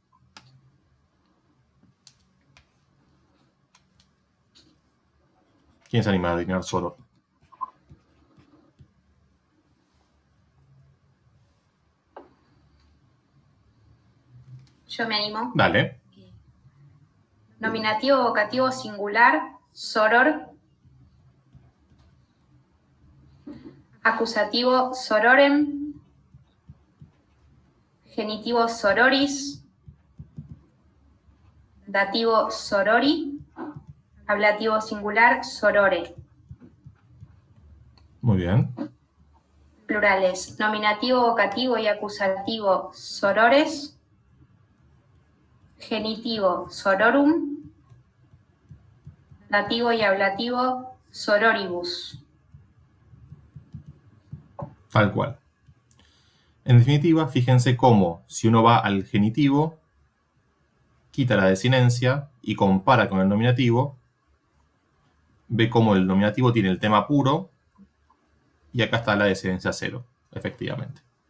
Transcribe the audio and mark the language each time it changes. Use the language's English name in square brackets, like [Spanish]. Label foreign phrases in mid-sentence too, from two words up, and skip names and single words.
[Spanish] ¿Quién se anima a adivinar soror? Yo me animo. Dale. Nominativo, vocativo, singular, soror. Acusativo, sororem. Genitivo, sororis. Dativo, sorori. Ablativo singular, sorore. Muy bien. Plurales. Nominativo, vocativo y acusativo, sorores. Genitivo, sororum. Dativo y ablativo, sororibus. Tal cual. En definitiva, fíjense cómo si uno va al genitivo, quita la desinencia y compara con el nominativo, ve cómo el nominativo tiene el tema puro y acá está la desinencia 0, efectivamente.